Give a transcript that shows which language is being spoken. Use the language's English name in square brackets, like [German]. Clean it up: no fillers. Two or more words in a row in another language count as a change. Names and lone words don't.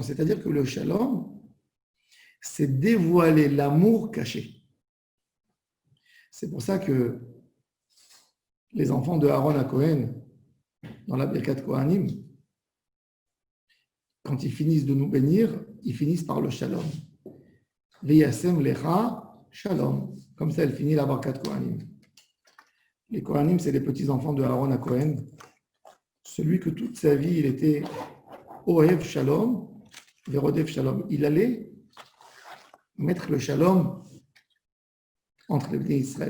[French] C'est-à-dire que le shalom, c'est dévoiler l'amour caché. C'est pour ça que les enfants de Aaron HaKohen, dans la Birkat Kohanim, quand ils finissent de nous bénir, ils finissent par le shalom. [Hebrew] וישם לך שלום. [French] Comme ça, elle finit la barkat Kohanim. Les Kohanim, c'est les petits-enfants de Aaron à Cohen. Celui que toute sa vie, il était [Hebrew] אוהב שלום, ורודף שלום. [French] Il allait mettre le shalom entre les Bnei Israël.